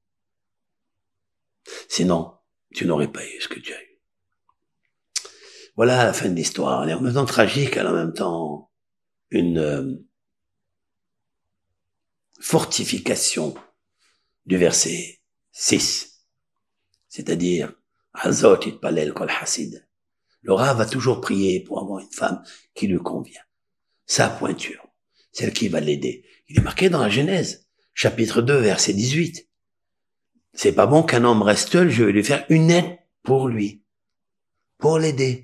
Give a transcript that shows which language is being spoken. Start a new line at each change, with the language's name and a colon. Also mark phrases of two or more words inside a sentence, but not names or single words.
French: Sinon, tu n'aurais pas eu ce que tu as eu. Voilà la fin de l'histoire. Elle est en même temps tragique, elle est en même temps une fortification du verset 6. C'est-à-dire,
Hebrew: הזאת יתפלל כל חסיד.
French: Le Rav va toujours prier pour avoir une femme qui lui convient. Sa pointure, celle qui va l'aider. Il est marqué dans la Genèse, chapitre 2, verset 18. C'est pas bon qu'un homme reste seul, je vais lui faire une aide pour lui, pour l'aider.